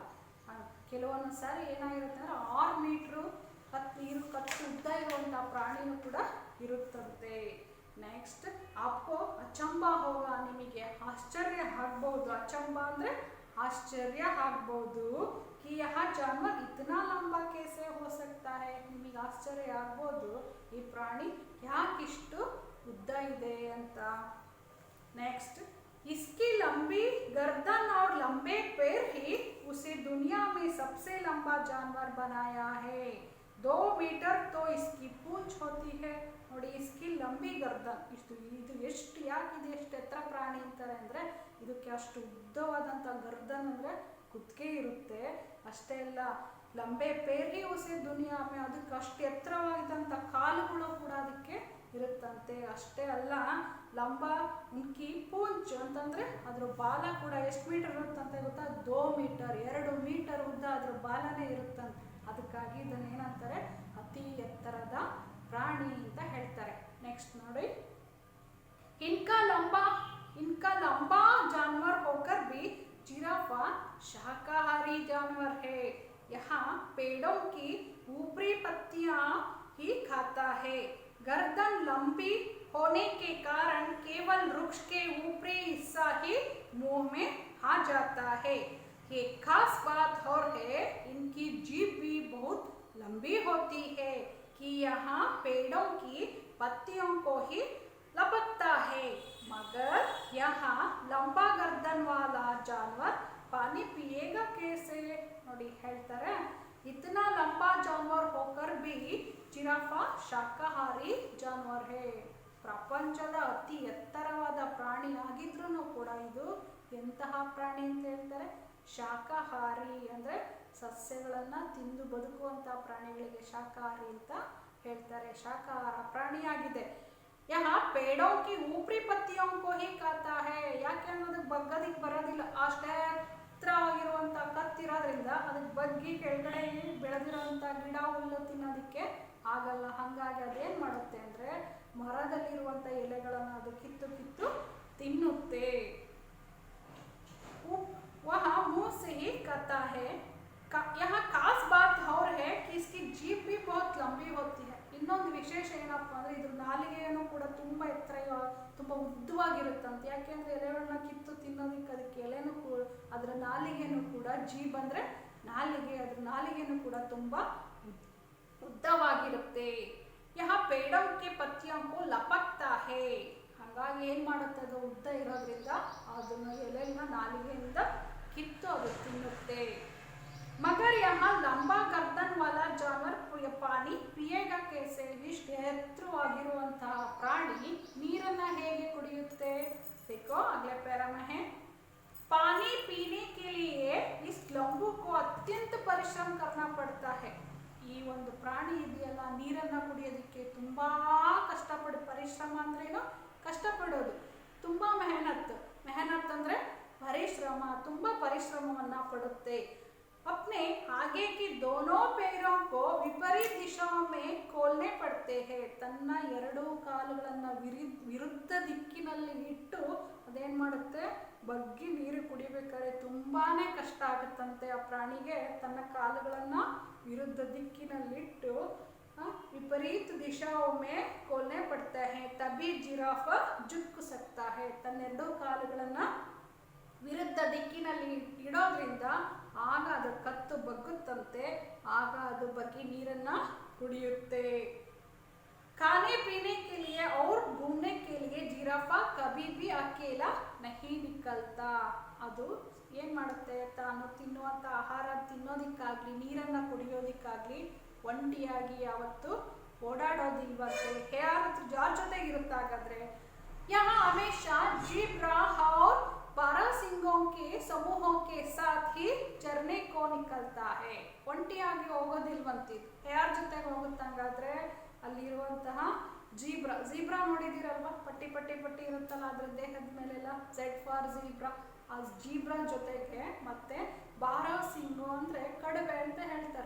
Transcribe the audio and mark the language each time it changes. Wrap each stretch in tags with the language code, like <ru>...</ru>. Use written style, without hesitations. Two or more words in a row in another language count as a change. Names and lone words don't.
<kn>ಕೆಲವೊಂದು ಸಾರಿ ಏನಾಗಿರುತ್ತೆ ಅಂದರೆ 6 ಮೀಟ್ರು ಕತ್ತು ಉದ್ದ ಇರುವಂಥ ಪ್ರಾಣಿನೂ ಕೂಡ ಇರುತ್ತಂತೆ। ನೆಕ್ಸ್ಟ್</kn> <hi>आपको अचंभा होगा,</hi> <kn>ನಿಮಗೆ ಆಶ್ಚರ್ಯ ಆಗ್ಬಹುದು। ಅಚಂಬಾ ಅಂದರೆ ಆಶ್ಚರ್ಯ ಆಗ್ಬೋದು</kn> <hi>कि यह जानवर इतना लंबा कैसे हो सकता है.</hi> <kn>ನಿಮಗೆ ಆಶ್ಚರ್ಯ ಆಗ್ಬೋದು ಈ ಪ್ರಾಣಿ ಯಾಕಿಷ್ಟು ಉದ್ದ ಇದೆ ಅಂತ.</kn> <hi>नेक्स्ट, इसकी लंबी गर्दन और लंबे पैर ही उसे दुनिया में सबसे लंबा जानवर बनाया है. 2 मीटर तो इसकी पूंछ होती है. ನೋಡಿ, इसकी लंबी गर्दन,</hi> <kn>ಇದು ಎಷ್ಟು ಯಾಕಿದೆ ಎಷ್ಟು ಎತ್ತರ ಪ್ರಾಣಿ ಅಂತಾರೆ ಅಂದರೆ ಇದಕ್ಕೆ ಅಷ್ಟು ಉದ್ದವಾದಂಥ ಗರ್ದನ್ ಅಂದರೆ ಕುತ್ತಿಗೆ ಇರುತ್ತೆ. ಅಷ್ಟೇ ಅಲ್ಲ,</kn> <hi>लंबे पैर उसे दुनिया में,</hi> <kn>ಅದಕ್ಕೆ ಅಷ್ಟು ಎತ್ತರವಾಗಿದ್ದಂಥ ಕಾಲುಗಳು ಕೂಡ ಅದಕ್ಕೆ ಇರುತ್ತಂತೆ. ಅಷ್ಟೇ ಅಲ್ಲ,</kn> <hi>लंबा उनकी पूंछ</hi> <kn>ಅಂತಂದರೆ ಅದ್ರ ಬಾಲ ಕೂಡ ಎಷ್ಟು ಮೀಟರ್ ಇರುತ್ತಂತೆ ಗೊತ್ತಾ? 2 ಮೀಟರ್, 2 ಮೀಟರ್ ಉದ್ದ ಅದ್ರ ಬಾಲನೇ ಇರುತ್ತಂತೆ. ಅದಕ್ಕಾಗಿ ಇದನ್ನು ಏನಂತಾರೆ? ಅತಿ ಎತ್ತರದ ಪ್ರಾಣಿ ಅಂತ ಹೇಳ್ತಾರೆ. ನೆಕ್ಸ್ಟ್ ನೋಡಿ,</kn> <hi>इनका लंबा जानवर होकर भी जिराफा शाकाहारी जानवर है. यहाँ पेड़ों की ऊपरी पत्तियां ही खाता है. गर्दन लंबी होने के कारण केवल वृक्ष के ऊपरी हिस्सा ही मुंह में आ जाता है. एक खास बात और है, इनकी जीभ भी बहुत लंबी होती है कि यहाँ पेड़ों की पत्तियों को ही लपकता है. मगर यहाँ लंबा गर्दन वाला जानवर पानी पिएगा कैसे?</hi> <kn>ನೋಡಿ ಹೇಳ್ತಾರೆ,</kn> <hi>इतना लंबा जानवर होकर भी जिराफा शाकाहारी जानवर है.</hi> <kn>ಪ್ರಪಂಚದ ಅತಿ ಎತ್ತರವಾದ ಪ್ರಾಣಿ ಆಗಿದ್ರೂ ಕೂಡ ಇದು ಎಂತಹ ಪ್ರಾಣಿ ಅಂತ ಹೇಳ್ತಾರೆ? ಶಾಕಾಹಾರಿ ಅಂದರೆ ಸಸ್ಯಗಳನ್ನು ತಿಂದು ಬದುಕುವಂಥ ಪ್ರಾಣಿಗಳಿಗೆ ಶಾಕಾಹಾರಿ ಅಂತ ಹೇಳ್ತಾರೆ. ಶಾಕಾಹಾರ ಪ್ರಾಣಿಯಾಗಿದೆ.</kn> <hi>यहाँ पेड़ों की ऊपरी पत्तियों को ही खाता है.</hi> <kn>ಯಾಕೆ ಅನ್ನೋದಕ್ಕೆ ಬಗ್ಗದಿಕ್ಕೆ ಬರೋದಿಲ್ಲ. ಅಷ್ಟೇ ಎತ್ತರವಾಗಿರುವಂಥ ಕತ್ತಿರೋದ್ರಿಂದ ಅದಕ್ಕೆ ಬಗ್ಗಿ ಕೆಳಗಡೆ ಬೆಳೆದಿರೋಂಥ ಗಿಡ ಹುಲ್ಲು ತಿನ್ನೋದಕ್ಕೆ ಆಗಲ್ಲ. ಹಾಗಾಗಿ ಅದೇನು ಮಾಡುತ್ತೆ ಅಂದರೆ ಮರದಲ್ಲಿರುವಂಥ ಎಲೆಗಳನ್ನು ಅದು ಕಿತ್ತು ತಿನ್ನುತ್ತೆ.</kn> <hi>वह मुंह से ही खाता है. यहाँ खास बात और है कि इसकी जीभ भी बहुत लंबी होती है.</hi> <kn>ಇನ್ನೊಂದು ವಿಶೇಷ ಏನಪ್ಪ ಅಂದರೆ ಇದ್ರ ನಾಲಿಗೆಯನ್ನು ಕೂಡ ತುಂಬ ಎತ್ತರ, ತುಂಬ ಉದ್ದವಾಗಿರುತ್ತಂತೆ. ಯಾಕೆಂದರೆ ಎಲೆಗಳನ್ನ ಕಿತ್ತು ತಿನ್ನೋದಕ್ಕೆ ಅದಕ್ಕೆ ಎಲೆನೂ ಕೂಡ, ಅದರ ನಾಲಿಗೆನೂ ಕೂಡ, ಜೀಬ್ ಅಂದರೆ ನಾಲಿಗೆ, ಅದ್ರ ನಾಲಿಗೆನೂ ಕೂಡ ತುಂಬ ಉದ್ದವಾಗಿರುತ್ತೆ.</kn> <hi>यह पेड़ों के पत्तियों को लपकता है.</hi> <kn>ಹಾಗಾಗಿ ಏನು ಮಾಡುತ್ತೆ, ಅದು ಉದ್ದ ಇರೋದ್ರಿಂದ ಅದನ್ನು ಎಲೆನ ನಾಲಿಗೆಯಿಂದ ಕಿತ್ತು ಅದು ತಿನ್ನುತ್ತೆ.</kn> <hi>मगर यहाँ लंबा गर्दन वाला जानवर पानी पिएगा कैसे?</hi> <kn>ಇಷ್ಟು ಎತ್ತರವಾಗಿರುವಂತಹ ಪ್ರಾಣಿ ನೀರನ್ನು ಹೇಗೆ ಕುಡಿಯುತ್ತೆ?</kn> <hi>देखो अगले पैरा में है, पानी पीने के लिए इस लंबू को अत्यंत परिश्रम करना पड़ता है.</hi> <kn>ಈ ಒಂದು ಪ್ರಾಣಿ ಇದೆಯಲ್ಲ, ನೀರನ್ನು ಕುಡಿಯೋದಕ್ಕೆ ತುಂಬ ಕಷ್ಟಪಡು. ಪರಿಶ್ರಮ ಅಂದ್ರೇನು? ಕಷ್ಟಪಡೋದು. ತುಂಬ ಮೆಹನತ್ ಅಂದರೆ ಪರಿಶ್ರಮ, ತುಂಬ ಪರಿಶ್ರಮವನ್ನು ಪಡುತ್ತೆ.</kn> <hi>अपने आगे की दोनों पैरों को विपरीत दिशाओं में खोलने पड़ते हैं.</hi> <kn>ತನ್ನ ಎರಡೂ ಕಾಲುಗಳನ್ನು ವಿರುದ್ಧ ದಿಕ್ಕಿನಲ್ಲಿ ಇಟ್ಟು ಅದೇನು ಮಾಡುತ್ತೆ, ಬಗ್ಗಿ ನೀರು ಕುಡಿಬೇಕಾದ್ರೆ ತುಂಬಾ ಕಷ್ಟ ಆಗುತ್ತಂತೆ ಆ ಪ್ರಾಣಿಗೆ. ತನ್ನ ಕಾಲುಗಳನ್ನು ವಿರುದ್ಧ ದಿಕ್ಕಿನಲ್ಲಿಟ್ಟು</kn> <hi>विपरीत दिशाओं में खोलने पड़ता है. तभी जिराफा झुक सकता है.</hi> <kn>ತನ್ನೆರಡೂ ಕಾಲುಗಳನ್ನು ವಿರುದ್ಧ ದಿಕ್ಕಿನಲ್ಲಿ ಇಡೋದ್ರಿಂದ ಆಗ ಅದು ಕತ್ತು ಬಗ್ಗುತ್ತಂತೆ. ಆಗ ಅದು ಬಗ್ಗಿ ನೀರನ್ನು ಕುಡಿಯುತ್ತೆ.</kn> <hi>खाने पीने के लिए और घूमने के लिए जिराफा कभी भी अकेला नहीं निकलता.</hi> <kn>ಅದು ಏನು ಮಾಡುತ್ತೆ, ತಾನು ತಿನ್ನುವಂಥ ಆಹಾರ ತಿನ್ನೋದಕ್ಕಾಗಲಿ ನೀರನ್ನು ಕುಡಿಯೋದಕ್ಕಾಗಲಿ ಒಂಟಿಯಾಗಿ ಯಾವತ್ತು ಓಡಾಡೋದಿಲ್ವಂತೆ. ಯಾರ ಜೊತೆಗಿರುತ್ತಾಗಾದ್ರೆ?</kn> <hi>यहाँ हमेशा ज़ीब्रा और बारहसिंगों के समूहों के साथ ही चरने को निकलता है.</hi> <kn>ಒಂಟಿಯಾಗಿ ಹೋಗೋದಿಲ್ವಂತೆ. ಯಾರ ಜೊತೆಗೆ ಹೋಗುತ್ತಂಗಾದ್ರೆ ಅಲ್ಲಿರುವಂತಹ ಝೀಬ್ರಾ ನೋಡಿದಿರಲ್ವಾ? ಪಟ್ಟಿ ಇರುತ್ತಲ್ಲ ಅದ್ರ ದೇಹದ ಮೇಲೆಲ್ಲ,</kn> <en>Z for zebra.</en> <kn>ಆ ಝೀಬ್ರಾ ಜೊತೆಗೆ ಮತ್ತೆ ಬಾರಹಸಿಂಗು ಅಂದರೆ ಕಡುಬೆ ಅಂತ ಹೇಳ್ತಾರೆ.</kn>